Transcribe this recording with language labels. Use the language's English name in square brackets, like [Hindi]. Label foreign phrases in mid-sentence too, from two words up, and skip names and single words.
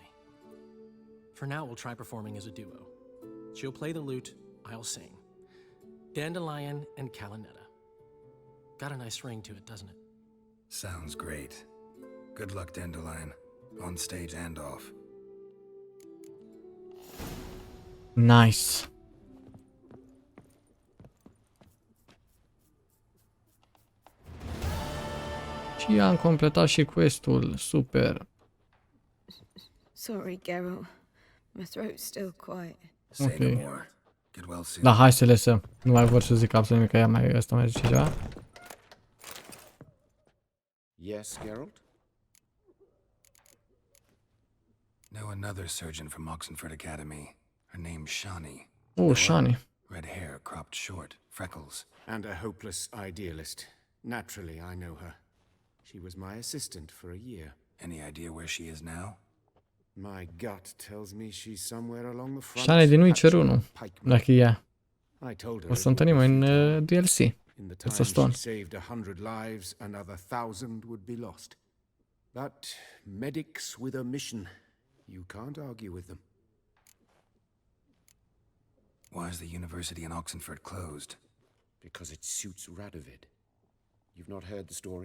[English] For now, we'll try performing as a duo. She'll play the lute, I'll sing. Dandelion and Calinetta. Got a nice ring to it, doesn't it? Sounds great. Good luck, Dandelion. On stage and off. Nice. [Romanian] Și am completat și quest-ul. Super. [English] Sorry, Geralt. My throat's still quiet. Say no more. Get well soon. [Romanian] Da, hai să lăsăm. Nu mai vor să zic absolut nimic, că ea mai ăsta mai zice ceva. [English] Yes, Geralt? Know another surgeon from Oxenford Academy. Her name's Shani. Oh, Shani. Red hair, cropped short, freckles. And a hopeless idealist. Naturally, I know her. She was my assistant for a year. Any idea where she is now? My gut tells me she's somewhere along the front. [Romanian] Shani din Witcher 1, dacă e ea. [English] I told her [Romanian] O să întâlnim în DLC. [English] in the time It's a stone. she saved 100 lives, another 1,000 would be lost. But medics with a mission, you can't argue with them. Why is the university in Oxenford closed? Because it suits Radovid. You've not heard the story?